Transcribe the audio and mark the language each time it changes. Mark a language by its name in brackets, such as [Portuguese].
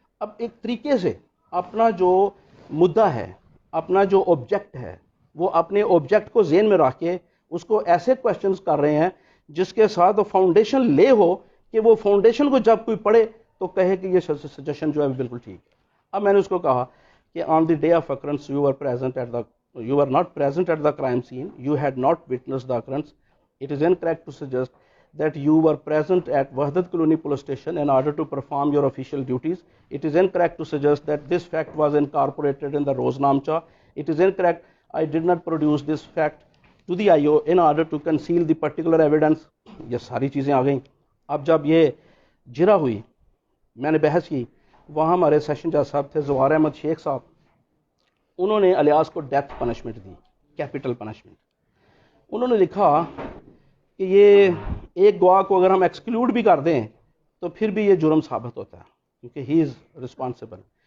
[Urdu] اب ایک طریقے سے اپنا جو مدعا ہے، اپنا جو آبجیکٹ ہے، وہ اپنے آبجیکٹ کو ذہن میں رکھ کے اس کو ایسے کوشچنز کر رہے ہیں جس کے ساتھ وہ فاؤنڈیشن لے ہو کہ وہ فاؤنڈیشن کو جب کوئی پڑھے تو کہے کہ یہ سجیشن جو ہے بالکل ٹھیک ہے. اب میں نے اس کو کہا کہ [English] On the day of occurrence you were not present at the crime scene, you had not witnessed the occurrence. It is incorrect to suggest that you were present at Wahdat Colony police station in order to perform your official duties. It is incorrect to suggest that this fact was incorporated in the Roznamcha. It is incorrect. I did not produce this fact to the IO in order to conceal the particular evidence. [Urdu] یہ ساری چیزیں آ گئیں. اب جب یہ جرا ہوئی، میں نے بحث کی، وہاں ہمارے سیشن جج صاحب تھے زوار احمد شیخ صاحب، انہوں نے الیاس کو ڈیتھ پنشمنٹ دی، کیپٹل پنشمنٹ. انہوں نے لکھا کہ یہ ایک گواہ کو اگر ہم ایکسکلوڈ بھی کر دیں تو پھر بھی یہ جرم ثابت ہوتا ہے کیونکہ [English] He is responsible.